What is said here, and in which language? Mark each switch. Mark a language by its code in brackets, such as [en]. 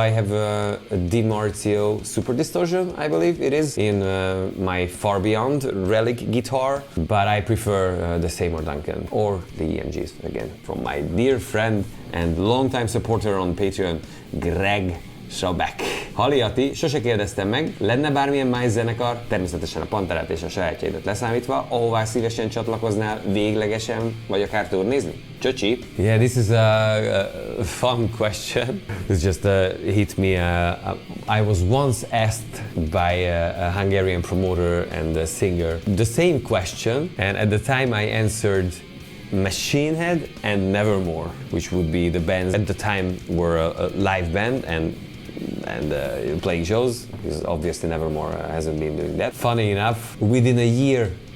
[en] I have a DiMarzio Super Distortion, I believe it is, in my Far Beyond Relic guitar, but I prefer the Seymour Duncan or the EMGs, again, from my dear friend and longtime supporter on Patreon, Greg Sabek. [hu] Halli Ati, sose kérdeztem meg, lenne bármilyen más zenekar, természetesen a Panterát és a sajátjaidat leszámítva, ahová szívesen csatlakoznál véglegesen, vagy akár turnézni? Csöcsi! [en] Yeah, this is a fun question. It's just hit me. I was once asked by a Hungarian promoter and a singer the same question, and at the time I answered Machine Head and Nevermore, which would be the bands at the time were a live band and playing shows, because obviously Nevermore hasn't been doing that. Funny enough, within a year